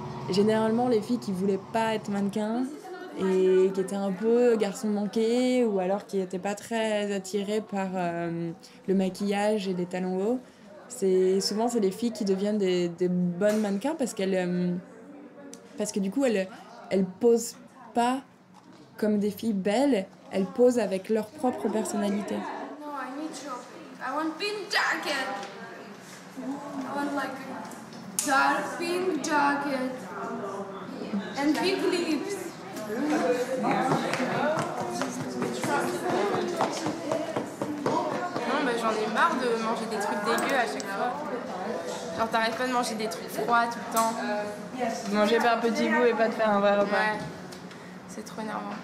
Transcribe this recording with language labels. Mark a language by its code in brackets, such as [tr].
[fr] généralement les filles qui voulaient pas être mannequins et qui étaient un peu garçons manqués ou alors qui n'étaient pas très attirées par le maquillage et les talons hauts. Souvent, c'est les filles qui deviennent des bonnes mannequins parce que du coup, elles posent pas comme des filles belles, elles posent avec leur propre personnalité. [en] No, I need to. I want pink jacket. I want like a dark pink jacket and pink lips. [fr] Non, bah, j'en ai marre de manger des trucs dégueux à chaque fois. Genre t'arrêtes pas de manger des trucs froids tout le temps. Manger pas un petit bout et pas de faire un vrai repas. Ouais. C'est trop énervant.